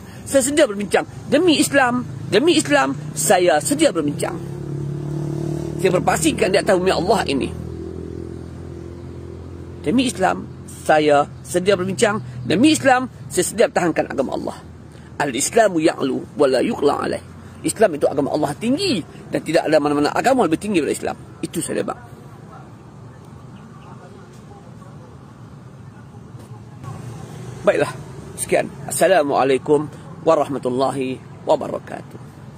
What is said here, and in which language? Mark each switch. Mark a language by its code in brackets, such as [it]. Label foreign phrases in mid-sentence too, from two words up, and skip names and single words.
[ms] Saya sedia berbincang. Demi Islam, saya sedia berbincang. Saya berpastikan di atas bumi Allah ini. Demi Islam, saya sedia berbincang. Demi Islam, saya sedia pertahankan agama Allah. [ar] الإسلام يعلو ولا يعلى عليه. [ms] Islam itu agama Allah tinggi dan tidak ada mana-mana agama lebih tinggi daripada Islam. Itu saja, bang. Baiklah, sekian. [ar] السلام عليكم ورحمة الله وبركاته.